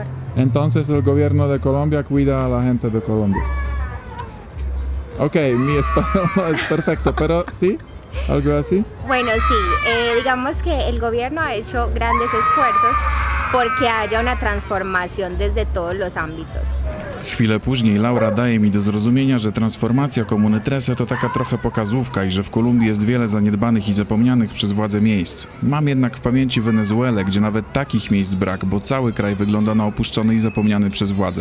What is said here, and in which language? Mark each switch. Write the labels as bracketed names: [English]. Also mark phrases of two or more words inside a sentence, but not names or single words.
[Spanish] Entonces el gobierno de Colombia cuida a la gente de Colombia. Ok, mi español no es perfecto, pero sí, algo así. Bueno, sí, digamos que el gobierno ha hecho grandes esfuerzos porque haya una transformación desde todos los ámbitos. [Polish] Chwilę później Laura daje mi do zrozumienia, że transformacja komuny Trese to taka trochę pokazówka i że w Kolumbii jest wiele zaniedbanych i zapomnianych przez władze miejsc. Mam jednak w pamięci Wenezuelę, gdzie nawet takich miejsc brak, bo cały kraj wygląda na opuszczony i zapomniany przez władze.